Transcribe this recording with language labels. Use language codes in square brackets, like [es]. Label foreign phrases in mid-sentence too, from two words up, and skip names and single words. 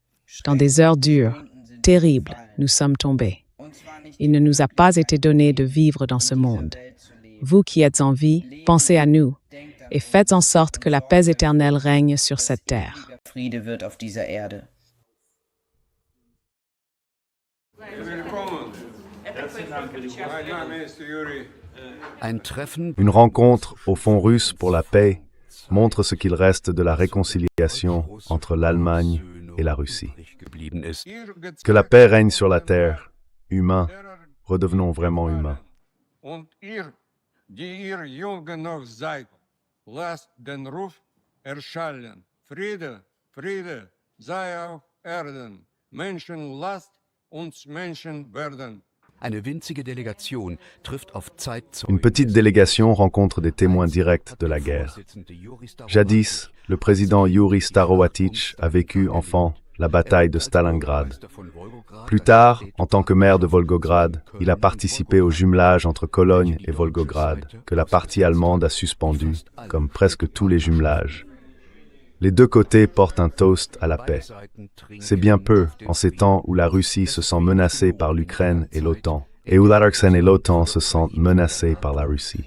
[fr] Dans des heures dures, terribles, nous sommes tombés. Il ne nous a pas été donné de vivre dans ce monde. Vous qui êtes en vie, pensez à nous et faites en sorte que la paix éternelle règne sur cette terre. [de] Friede wird auf dieser Erde. Ein Treffen [fr] Une rencontre au fond russe pour la paix montre ce qu'il reste de la réconciliation entre l'Allemagne et la Russie. [de] geblieben ist. [fr] Que la paix règne sur la terre. Humains, redevenons vraiment humains. [de] Und ihr, die ihr jung genug seid, lasst den Ruf erschallen. Friede, Friede sei auf Erden. Menschen lasst uns Menschen werden. Eine winzige Delegation trifft auf [fr] Une [de] Zeitzeugen. [fr] petite délégation rencontre des témoins directs de la guerre. Jadis, le président Yuri Starohatitch a vécu enfant la bataille de Stalingrad. Plus tard, en tant que maire de Volgograd, il a participé au jumelage entre Cologne et Volgograd, que la partie allemande a suspendu, comme presque tous les jumelages. Les deux côtés portent un toast à la paix. C'est bien peu en ces temps où la Russie se sent menacée par l'Ukraine et l'OTAN, et où l'Ukraine et l'OTAN se sentent menacés par la Russie.